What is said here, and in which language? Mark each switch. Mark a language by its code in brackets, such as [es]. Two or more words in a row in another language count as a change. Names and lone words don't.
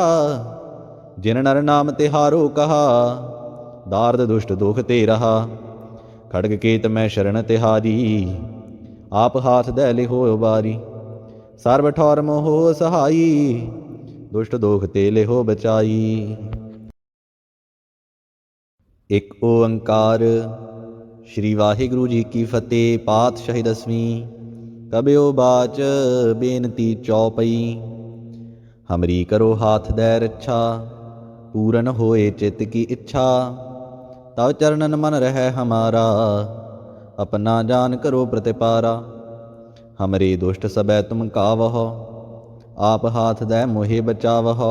[bra] जिन नर नाम तिहारो कहा, दार्द दुष्ट दुख ते रहा। खड़ग केत मैं शरण तिहारी, आप हाथ दै लिहो उबारी। सर्व ठौर मोह सहाई, दुष्ट दोख ते लिहो बचाई। एक ओंकार। श्री वाहिगुरु जी की फतेह। पातशाही 10वीं। कबियो बाच बेनती चौपई। हमरी करो हाथ दै रक्षा, पूरन होए चित्त की इच्छा। तव चरणन मन रह हमारा, अपना जान करो प्रतिपारा। हमरे दुष्ट सबै तुम कावहो, आप हाथ दै मोहे बचावहो।